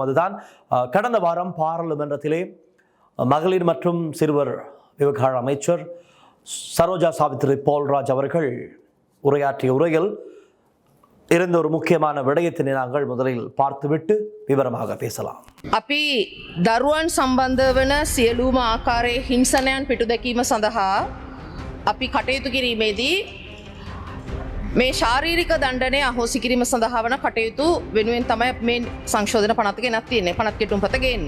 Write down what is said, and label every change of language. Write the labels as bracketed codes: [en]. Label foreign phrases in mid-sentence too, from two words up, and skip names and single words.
[ta] அதுதான் கடந்த வாரம் பாராளுமன்றத்திலே மகளிர் மற்றும் சிறுவர் விவகார அமைச்சர் சரோஜா சாவித்ரி போல்ராஜ் அவர்கள் உரையாற்றிய உரையில் இருந்த ஒரு முக்கியமான விடயத்தினை நாங்கள் முதலில் பார்த்துவிட்டு விவரமாக பேசலாம். [si] අපි දරුවන් සම්බන්ධ වන සියලුම ආකාරයේ හිංසනයන් පිටු දැකීම සඳහා අපි කටයුතු කිරීමේදී මේ ශාරීරික දණ්ඩනය අහෝසි කිරීම සඳහා වන කටයුතු වෙනුවෙන් තමයි මේ සංශෝධන පනත ගෙනත් තියෙන්නේ. පනත් කෙටුම් පත ගේන්නේ.